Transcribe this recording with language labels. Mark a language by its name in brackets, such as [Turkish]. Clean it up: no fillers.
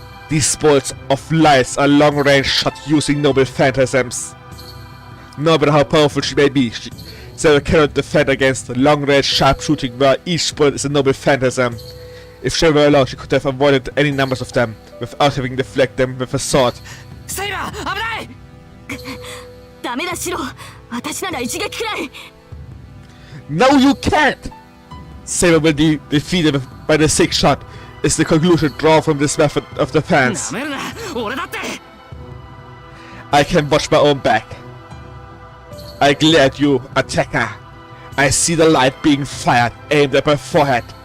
[English] These bolts of lights are long-range shots using noble phantasms. No matter how powerful she may be, Saber cannot defend against long-range sharpshooting where each bullet is a noble phantasm. If she were alone, she could have avoided any numbers of them without having to deflect them with a sword. [Japanese] セイバー、危ない。ダメだシロ、私なら一撃くらい。 [English] No, you can't! Saber will be defeated by the sixth shot, is the conclusion drawn from this method of defense. [Japanese] なめるな、俺だって。 [English] I can watch my own back. I glare at you, attacker. I see the light being fired, aimed at my forehead.